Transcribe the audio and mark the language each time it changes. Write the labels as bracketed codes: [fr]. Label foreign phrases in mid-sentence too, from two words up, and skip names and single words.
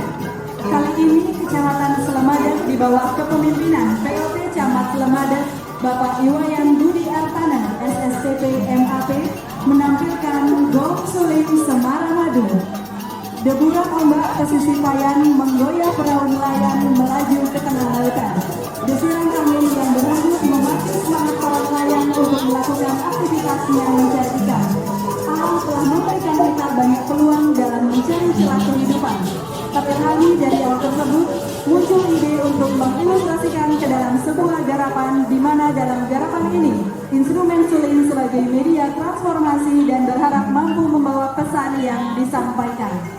[id] Kali ini Kecamatan Selemadak di bawah kepemimpinan PLT Camat Selemadak Bapak Iwayan Budi Artana SSTP MAP menampilkan Gong Suling Semara Madu. Deburan ombak pesisir Payan menggoyah perahu nelayan melaju ke tengah lautan. Desiran angin yang berhembus memacu semangat para nelayan untuk melakukan aktivitasnya mencari ikan. Alam telah memberikan kita banyak peluang dalam mencari celah kehidupan. Terlebih dari awal tersebut, muncul ide untuk mengilustrasikan ke dalam sebuah garapan, di mana dalam garapan ini, instrumen suling sebagai media transformasi dan berharap mampu membawa pesan yang disampaikan.